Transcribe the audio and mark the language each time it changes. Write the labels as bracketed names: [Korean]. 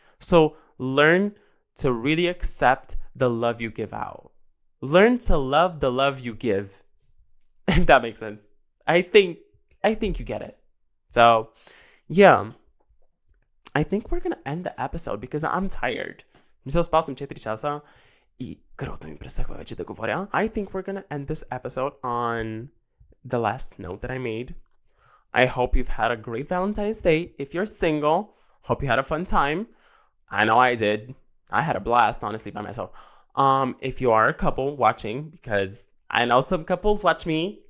[English] So learn to really accept the love you give out. Learn to love the love you give. If that makes sense. I think you get it. So, yeah. I think we're gonna end the episode because I'm tired. [Bulgarian] Мисля, спал съм 4 часа и гърлото ми пресъхва вече да говоря. [English] I think we're gonna end this episode on the last note that I made. I hope you've had a great Valentine's Day. If you're single, hope you had a fun time. I know I did. I had a blast, honestly, by myself. If you are a couple watching, because I know some couples watch me.